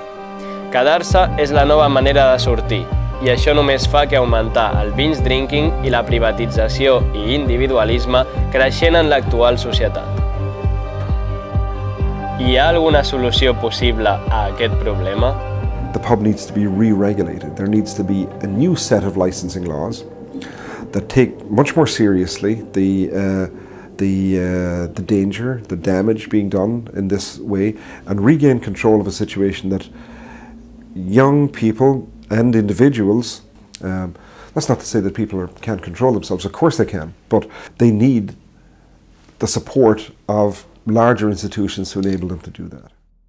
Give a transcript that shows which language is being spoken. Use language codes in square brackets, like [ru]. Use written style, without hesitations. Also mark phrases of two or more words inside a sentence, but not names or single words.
[ca] Quedar-se és la nova manera de sortir, i això només fa que augmentar el [en] binge drinking [ca] i la privatització i individualisme creixent en l'actual societat. Hi ha alguna solució possible a aquest problema? [en] The pub needs to be re-regulated. There needs to be a new set of licensing laws that take much more seriously the danger, the damage being done in this way, and regain control of a situation that young people and individuals, that's not to say that people can't control themselves, of course they can, but they need the support of larger institutions to enable them to do that.